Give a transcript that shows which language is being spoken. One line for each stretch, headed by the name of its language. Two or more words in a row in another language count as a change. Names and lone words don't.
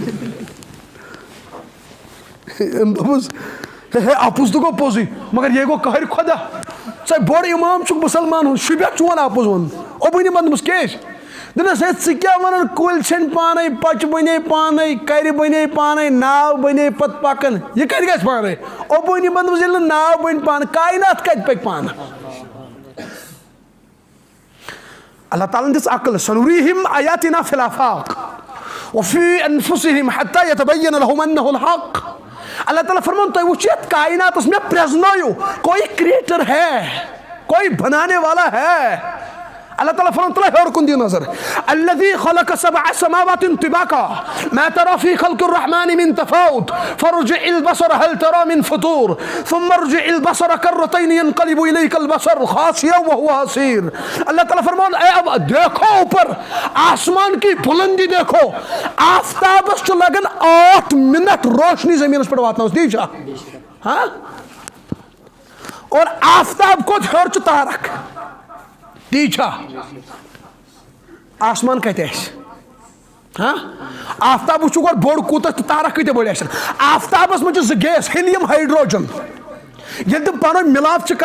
Kashmiri: أمۍ دوٚپُس ہے اپُز تہٕ گوٚو پوٚزُے مگر یے گوٚو قہرِ خۄدا ژٕ بوٚڑ اِمام چھُکھ مُسلمان ہُنٛد شوٗبیکھ چون اپُز ووٚن ابو حنیفہ دوٚپُس کیٛازِ دوٚپنس ہے ژٕ کیٛاہ ونان کُلۍ ژھیٚنۍ پانے پچہِ بنے پانے کرِ بنے پانے ناو بنے پتہٕ پکان یہِ کتہِ گژھِ پانے ابو حنیفہ دوٚپُس ییٚلہِ نہٕ ناو بنہِ پانہٕ کائنات کتہِ پکہِ پانہٕ اللہ تعالیٰ دِژ عقل
Arabic: سنُریٖہِم آیاتِنا فی الآفاق وفی انفسِہِم حتی یتبین لہم انہ الحق
Kashmiri: اللہ تعالیٰ فرمان تُہۍ وٕچھِو یتھ کائناتس مےٚ پرٛزنٲیِو
Urdu: کوئی کریٹر ہے کوئی بنانے والا ہے
Kashmiri: اللہ تعالیٰ فرمان تلا ہیوٚر کُن دِیِو نظر
Arabic: الذی خلق سبع سماوات طباقا ما ترى في خلق الرحمن من تفاوت فارجع البصر هل ترى من فطور ثم ارجع البصر كرتين ينقلب اليك البصر خاسئا وهو حسير
Kashmiri: اللہ تعالیٰ فرمان
Urdu: اے اب دیکھو اوپر آسمان کی بلندی دیکھو
Kashmiri: آفتابس چھُ لگان 8 منٹ روشنی زمینس پٮ۪ٹھ واتناوس تی چھا ہاں اور آفتاب کھۄتہٕ ہیوٚر چھُ تارک تی چھا آسمان کتہِ آسہِ ہاں آفتاب وٕچھِو گۄڈٕ بوٚڑ کوٗتاہ تہٕ تارک کۭتیاہ بٔڑۍ آسن آفتابس منٛز چھِ 2 گیس ہیلیم ہایڈروجن ییٚلہِ تِم پانہٕ ؤنۍ مِلاپ چھِ